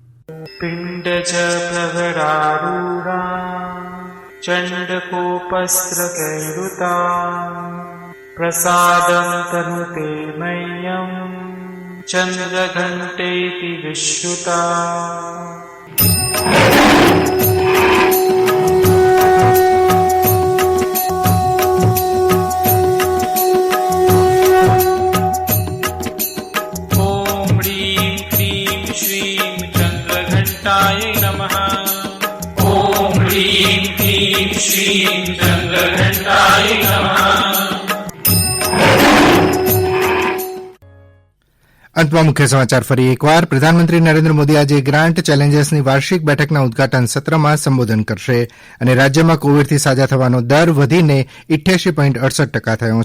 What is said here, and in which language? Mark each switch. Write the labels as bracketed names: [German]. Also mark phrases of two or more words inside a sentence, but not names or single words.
[Sanskrit] पिंड प्रवरारूढा चंडकोपस्त्रकैरुता प्रसादं तनुते मह्यं चंद्रघंटेति विश्रुता. ॐ ह्रीं क्लीं श्रीं चन्द्रघण्टायै नमः ॐ ह्रीं क्लीं श्रीं चन्द्रघण्टायै नमः [Gujarati] અંતમાં મુખ્ય સમાચાર ફરી એકવાર પ્રધાનમંત્રી નરેન્દ્ર મોદી આજે ગ્રાન્ટ ચેલેન્જર્સની વાર્ષિક બેઠકના ઉદઘાટન સત્રમાં સંબોધન કરશે અને રાજ્યમાં કોવિડથી સાજા થવાનો દર વધીને 88.68% થયો છે.